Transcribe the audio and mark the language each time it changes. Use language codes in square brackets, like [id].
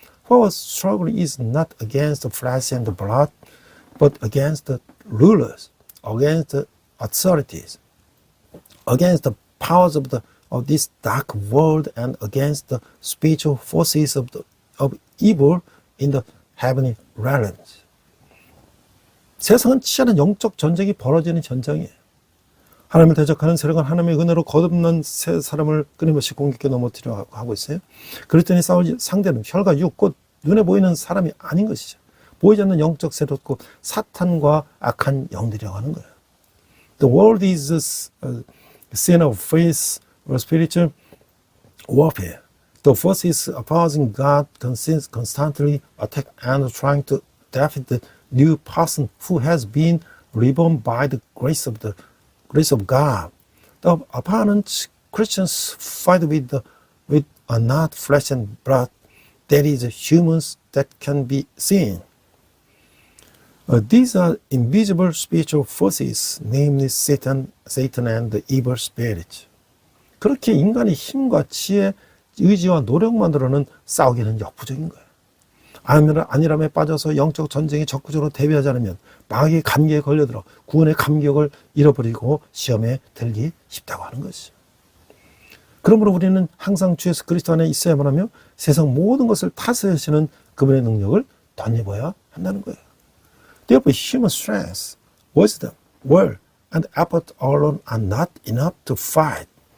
[en] For our struggle is not against the flesh and the blood, but against the rulers, against the authorities, against the powers of this dark world, and against the spiritual forces of evil in the heavenly realms. [ko] 세상은 치열한 영적 전쟁이 벌어지는 전장이에요. 하나님을 대적하는 세력은 하나님의 은혜로 거듭난 새 사람을 끊임없이 공격해 넘어뜨려 하고 있어요. 그랬더니 싸울 상대는 혈과 육, 곧 눈에 보이는 사람이 아닌 것이죠. 보이지 않는 영적 세력, 곧 사탄과 악한 영들이라고 하는 거예요. [en] The world is a scene of faith or spiritual warfare. The first is opposing God, constantly attack and trying to defeat the new person who has been reborn by the grace of God. The opponent Christians fight with not flesh and blood, that is humans that can be seen. These are invisible spiritual forces, namely Satan and the evil spirits. [ko] 그렇게 인간의 힘과 지혜, 의지와 노력만으로는 싸우기는 역부족인 거예요. 안일함에 빠져서 영적 전쟁에 적극적으로 대비하지 않으면 마귀의 감기에 걸려들어 구원의 감격을 잃어버리고 시험에 들기 쉽다고 하는 것이죠. 그러므로 우리는 항상 주 예수 그리스도 안에 있어야만 하며 세상 모든 것을 다스리시는 그분의 능력을 덧입어야 한다는 거예요. [en] Therefore, human strength, wisdom, will, and effort alone are not enough to fight.